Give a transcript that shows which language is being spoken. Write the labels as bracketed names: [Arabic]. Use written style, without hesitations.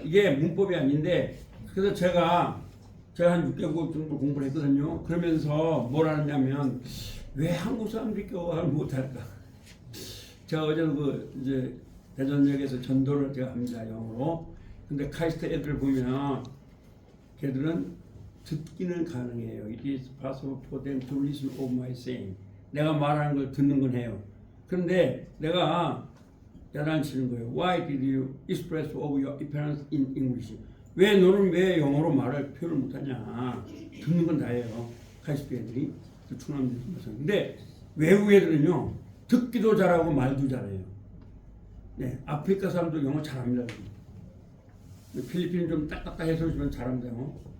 [Korean] 이게 문법이 아닌데 그래서 제가 한 6개월 정도 공부를 했거든요. 그러면서 뭘 하냐면 왜 한국 사람들이 영어를 못할까? 제가 어제도 이제 대전역에서 전도를 제가 합니다, 영어로. 근데 카이스트 애들 보면 걔들은 듣기는 가능해요. [English] It is possible for them to listen of my saying. [Korean] 내가 말하는 걸 듣는 건 해요. 그런데 내가 야단치는 거예요. [English] Why did you express of your appearance in English? [Korean] 너는 왜 영어로 말을 표현을 못하냐? 듣는 건 다예요. 카이스트 애들이. 그 충남도. 근데 외국 애들은요 듣기도 잘하고 말도 잘해요. 네, 아프리카 사람도 영어 잘합니다. 필리핀 좀 딱딱해서 좀 잘한대요.